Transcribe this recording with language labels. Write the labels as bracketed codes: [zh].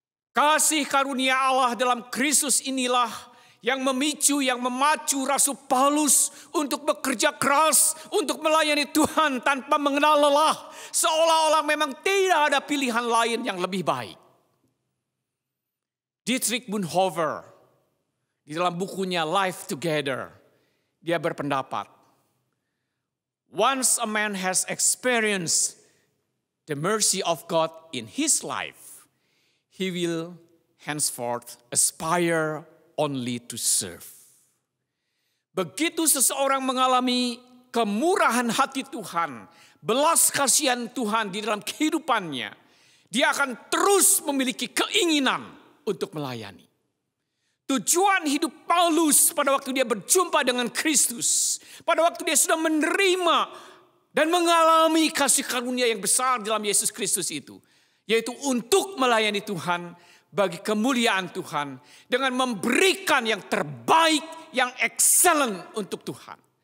[id] Kasih karunia Allah dalam Kristus inilah yang memicu, yang memacu Rasul Paulus untuk bekerja keras, untuk melayani Tuhan tanpa mengenal lelah. Seolah-olah memang tidak ada pilihan lain yang lebih baik. [en] Dietrich Bonhoeffer [id] di dalam bukunya [en] Life Together, [id] dia berpendapat, [en] once a man has experienced the mercy of God in his life, he will henceforth aspire only to serve. [id] Begitu seseorang mengalami kemurahan hati Tuhan, belas kasihan Tuhan di dalam kehidupannya, dia akan terus memiliki keinginan untuk melayani. Tujuan hidup Paulus pada waktu dia berjumpa dengan Kristus, pada waktu dia sudah menerima dan mengalami kasih karunia yang besar dalam Yesus Kristus itu, yaitu untuk melayani Tuhan bagi kemuliaan Tuhan dengan memberikan yang terbaik, yang excellent untuk Tuhan.